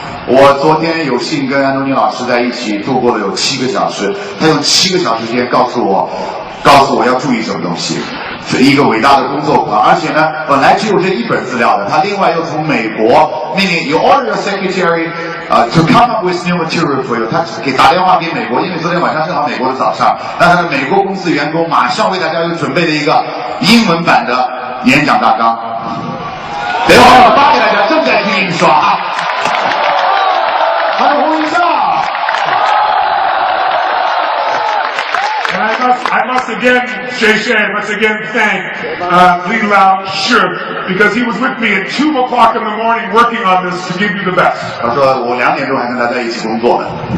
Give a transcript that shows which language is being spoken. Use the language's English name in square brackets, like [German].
[Chinese] 我昨天有幸跟安东尼老师在一起度过了有7个小时，他用7个小时时间告诉我要注意什么东西，是一个伟大的工作狂。而且呢，本来只有这一本资料的，他另外又从美国， [English] meaning you order your secretary to come up with new material for you。 [Chinese] 他给打电话给美国，因为昨天晚上正好美国的早上，那他的美国公司员工马上为大家又准备了一个英文版的演讲大纲，等会儿发给大家，正在听印刷啊。欢呼一下！ [English] And I must again, Shay must again thank Li Lao Shuk, because he was with me at 2 o'clock in the morning working on this to give you the best. [Chinese] 他说我2点钟还跟大家一起工作呢。